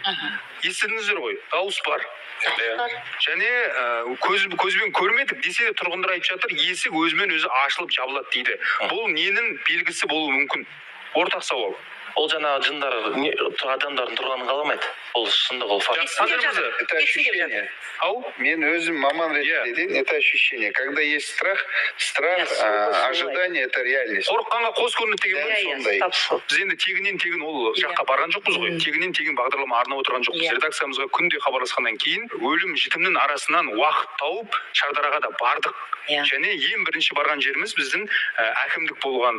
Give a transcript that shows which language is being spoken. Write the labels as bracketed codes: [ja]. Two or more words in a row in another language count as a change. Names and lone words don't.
[kk] Естідіңіздер ғой, дауыс бар. Және көзбен көрмедік десе де тұрғындар айтып жатыр, есік өзімен өзі ашылып жабылады дейді. Бұл ненің белгісі болуы мүмкін? Ортақ сауал. Ол жаңағы жындар адамдардың тұрғанын қаламайды. Ол шындық, ол факт. [ru] Это ощущение. [kk] Мен өзім маман ретінде [ru] это ощущение. Когда есть страх, ожидание это реальность. [kk] Қорыққанға қос көрінеді деген сондай. Біз енді тегіннен ол жаққа барған жоқпыз ғой. Тегіннен бағдарлама арнап отырған жоқпыз. Редакциямызға күнде хабарласқаннан кейін өлім жітімнің арасынан уақыт тауып Шардараға да бардық. Және ең бірінші барған жеріміз біздің әкімдік болған.